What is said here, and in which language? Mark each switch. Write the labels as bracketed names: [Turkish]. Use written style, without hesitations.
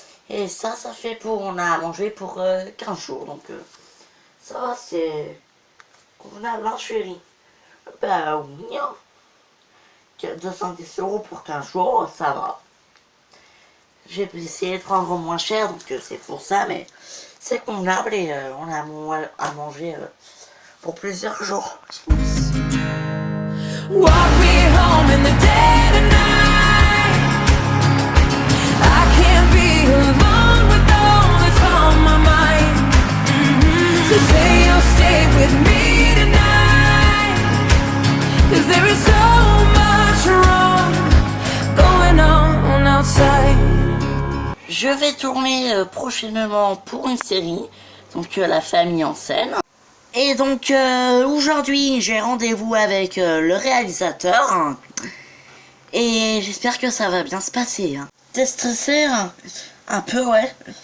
[French] Et ça fait on a mangé pour 15 jours. Donc ça va, c'est convenable, hein, chérie? Bah oui, hein. 210 € pour 15 jours, ça va. J'ai essayé de prendre moins cher, donc c'est pour ça, mais c'est convenable et on a à manger pour plusieurs jours. [English] Walk me home in the dead of night. I can't be alone with all that's on my mind. So say you'll stay with me tonight. 'Cause there is so much wrong going on outside. [French] Je vais tourner prochainement pour une série, donc La Famille en scène. Et donc aujourd'hui j'ai rendez-vous avec le réalisateur. Et j'espère que ça va bien se passer. T'es stressé? Un peu, ouais.